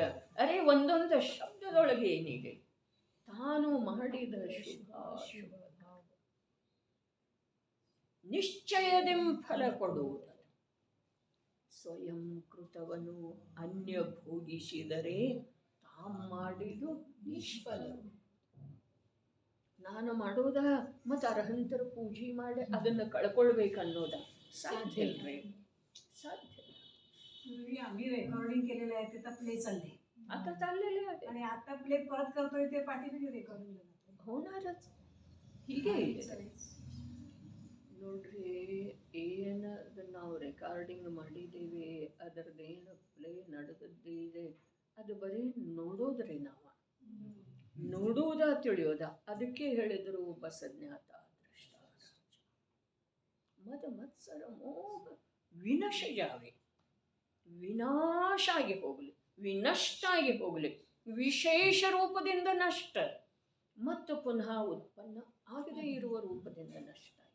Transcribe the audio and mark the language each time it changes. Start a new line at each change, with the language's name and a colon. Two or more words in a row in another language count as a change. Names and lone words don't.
Kannada: ಅರೆ ಒಂದೊಂದು ಶಬ್ದದೊಳಗೆ ಏನಿದೆ, ತಾನು ಮಾಡಿದ ಶುಭಾಶುಭ ನಿಶ್ಚಯದೆಂ ಫಲ ಕೊಡುವುದು. ಸ್ವಯಂ ಕೃತವನು ಅನ್ಯ ಭೋಗಿಸಿದರೆ ತಾವು ಮಾಡಿದು ನಿಷ್ಫಲ. ನಾನು ಮಾಡೋದ ಮತ್ತು ಅರ್ಹಂತರ ಪೂಜೆ ಮಾಡಿ ಅದನ್ನು ಕಳ್ಕೊಳ್ಬೇಕನ್ನೋದ
Marathi: साध्य रे साध्य आम्ही रेकॉर्डिंग केलेलं आहे ते तर प्ले चालले, आता चाललेले आहे आणि आता प्ले परत करतोय ते पाठीमागे रेकॉर्डिंग होणारच.
Kannada: ಹೀಗೆ ನೋಡ್ರಿ, ಏನದು ನಾವು ರೆಕಾರ್ಡಿಂಗ್ ಮಾಡಿದ್ದೀವಿ, ಅದರದ್ದೇನು ಪ್ಲೇ ನಡೆದದ್ದಿದೆ, ಅದು ಬರೀ ನೋಡೋದ್ರಿ. ನಾವು ನೋಡುವುದ ತಿಳಿಯೋದ. ಅದಕ್ಕೆ ಹೇಳಿದರು ಬಸಜ್ಞಾತ ದೃಷ್ಟ ಮದ ಮತ್ಸರ
Hindi: मोह विनश जावे,
Kannada: ವಿನಾಶ ಆಗಿ ಹೋಗಲಿ, ವಿನಷ್ಟ ಆಗಿ ಹೋಗಲಿ, ವಿಶೇಷ ರೂಪದಿಂದ ನಷ್ಟ ಮತ್ತು ಪುನಃ ಉತ್ಪನ್ನ ಆಗದೇ ಇರುವ ರೂಪದಿಂದ ನಷ್ಟ.